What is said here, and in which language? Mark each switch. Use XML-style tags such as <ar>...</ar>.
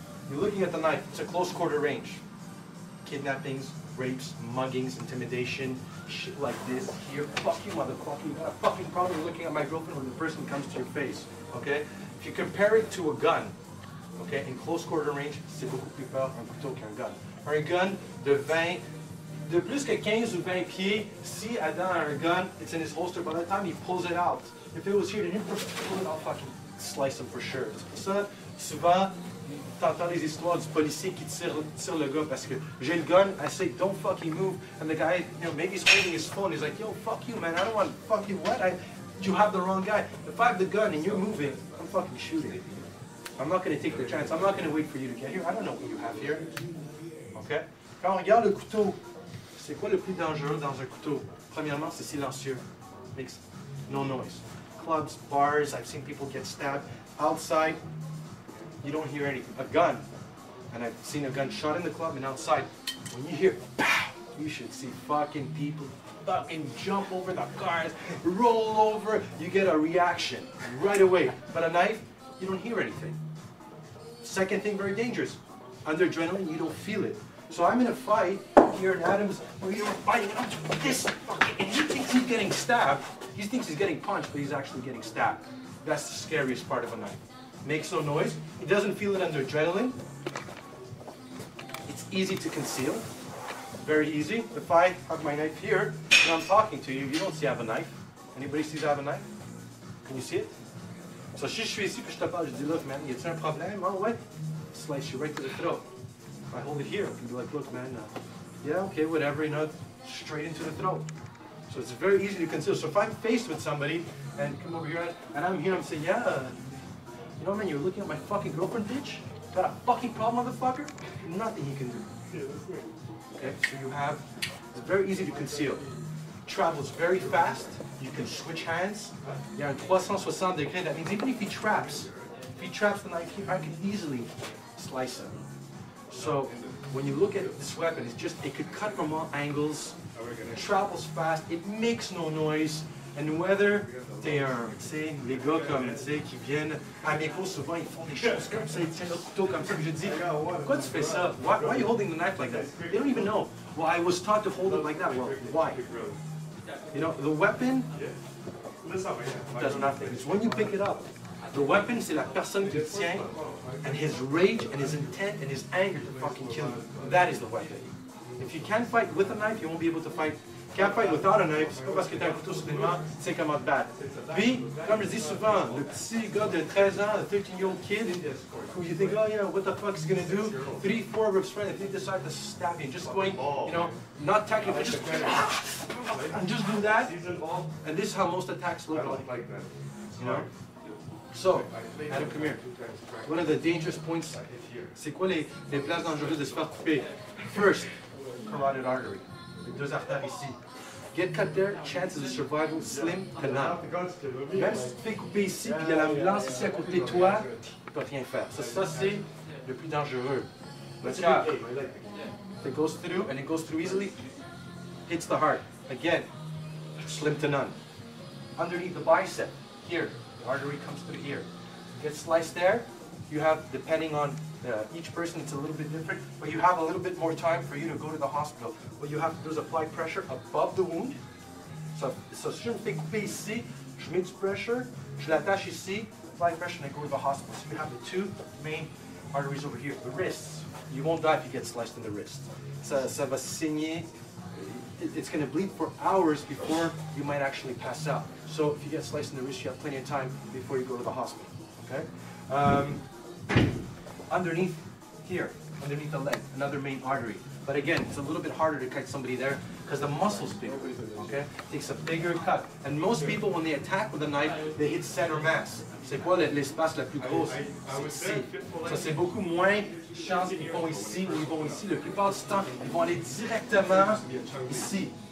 <en>You're looking at the knife. It's a close quarter range. Kidnappings, rapes, muggings, intimidation, shit like this. Here, fuck you, motherfucker. You got a fucking problem looking at my girlfriend when the person comes to your face. Okay? If you compare it to a gun, okay, in close quarter range,</en> <fr>c'est beaucoup plus fort un couteau qu'un gun. Un gun de plus que 15 ou 20 pieds, si Adam a un gun,</fr> <en>it's in his holster, by the time he pulls it out, if it was here, then he'd pull it, I'll fucking slice him for sure.</en> <fr>C'est pour ça, souvent, t'entends des histoires du policier qui tire le gars parce que j'ai le gun,</fr> <en>I say, don't fucking move, and the guy, maybe he's holding his phone, he's like, yo, fuck you, man, I don't want to fuck you, what? You have the wrong guy. If I have the gun and you're moving, I'm fucking shooting. I'm not going to take the chance, I'm not going to wait for you to get here, I don't know what you have here. Okay?</en> <fr>Quand on regarde le couteau, c'est quoi le plus dangereux dans un couteau? Premièrement, c'est silencieux.</fr> <en>Makes no noise. Clubs, bars, I've seen people get stabbed. Outside, you don't hear anything. A gun, and I've seen a gun shot in the club and outside. When you hear pow, you should see fucking people fucking jump over the cars, roll over. You get a reaction right away. But a knife, you don't hear anything. Second thing, very dangerous. Under adrenaline, you don't feel it. So I'm in a fight here in Adams where you're fighting up to this fucking, and he thinks he's getting stabbed. He thinks he's getting punched, but he's actually getting stabbed. That's the scariest part of a knife. Makes no noise. He doesn't feel it under adrenaline. It's easy to conceal. Very easy. If I have my knife here and I'm talking to you, you don't see I have a knife. Anybody sees I have a knife? Can you see it?</en> <fr>So si je suis ici que je te parle, je dis,</fr> <en>look man,</en> <fr>y a-t-il un problème? Oh ouais.</fr> <en>Slice you right to the throat. If I hold it here, I can be like, look man, yeah, okay, whatever, straight into the throat. So it's very easy to conceal. So if I'm faced with somebody, and come over here, and I'm here, I'm saying, yeah, man, you're looking at my fucking girlfriend, bitch? Got a fucking problem, motherfucker? Nothing you can do. Okay, so it's very easy to conceal. Travels very fast, you can switch hands.</en> <fr>Il y a un 360 degrés,</fr> <en>that means even if he traps the knife here, I can easily slice him. So when you look at this weapon, it could cut from all angles, it travels fast, it makes no noise, and whether</en> <fr>t'es les gars comme, qui viennent à mes cours, souvent ils font des choses comme ça, ils tiennent le couteau comme ça, puis je dis, pourquoi tu fais ça?</fr> <en>Why are you holding the knife like that? They don't even know. Well, I was taught to hold it like that. Well, why? The weapon does nothing. It's when you pick it up. The weapon,</en> <fr>c'est la personne qui le tient,</fr> <en>and his rage, and his intent, and his anger to fucking kill you. That is the weapon. If you can't fight with a knife, you won't be able to fight. Can't fight without a knife,</en> <fr>c'est pas parce que t'as un couteau sur les mains, tu sais comment te battre. Puis, comme je dis souvent, le petit gars de 13 ans,</fr> <en>the 13-year-old kid, who you think, oh yeah, what the fuck is he gonna do? 3, 4 of his friends, if they decide to stab you, just going, not technically, just do that. And this is how most attacks look like. So, Adam, come here. One of the dangerous points,</en> <fr>c'est quoi les places dangereuses de se faire couper?</fr> <en>First, carotid artery.</en> <fr>Les deux artères ici.</fr> <en>Get cut there, chances of survival slim to none.</en> <fr>Même si tu te fais couper ici, puis il y a l'ambulance ici à côté de toi, tu peux rien faire. Ça c'est le plus dangereux.</fr> <en>Let's go. It goes through, and it goes through easily, hits the heart. Again, slim to none. Underneath the bicep, here, the artery comes through here. Gets sliced there, you have, depending on each person, it's a little bit different, but you have a little bit more time for you to go to the hospital. What you have to do is apply pressure above the wound.</en> <fr>So si je me fais couper ici, je mets du pressure, je l'attache ici,</fr> <en>apply pressure, and I go to the hospital. So you have the two main arteries over here. The wrists, you won't die if you get sliced in the wrist.</en> <fr>Ça va saigner.</fr> <en>It's going to bleed for hours before you might actually pass out. So if you get sliced in the wrist, you have plenty of time before you go to the hospital. Okay? Underneath here, underneath the leg, another main artery. But again, it's a little bit harder to cut somebody there because the muscle's bigger. Okay? It takes a bigger cut. And most people, when they attack with a knife, they hit center mass.</en> <fr>C'est quoi l'espace la plus grosse? C'est ici. Ça, c'est beaucoup moins chance qu'ils vont ici ou ils vont ici. La plupart du temps, ils vont aller directement ici.</fr>